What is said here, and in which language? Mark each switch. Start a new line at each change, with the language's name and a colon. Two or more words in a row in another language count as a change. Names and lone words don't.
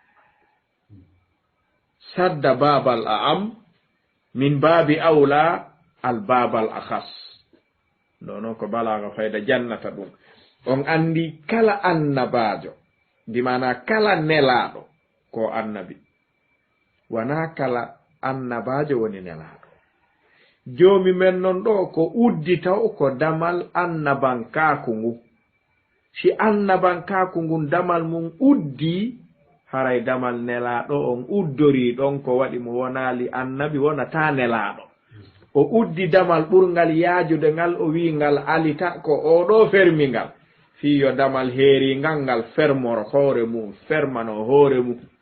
Arabic: سد باب الأعم من باب أولى الباب الأخص
Fula: نونو ko balaga fayda jannata dum on andi kala annabajo bimana kala nelaɗo ko annabi wana kala annabajo woni nelaɗo jomi men non ɗo ko udditaw ko damal annabankaku ngu si annabankaku ngun damal mum uddi haray damal nelaɗo on uddori ɗon ko waɗi mo wonali annabi wonata nelaɗo o uddi damal ɓurgal yaajude ngal o wi ngal alita ko oɗo fermingal fiyo damal heeri ngal fermoro hoore mum fermano hoore mum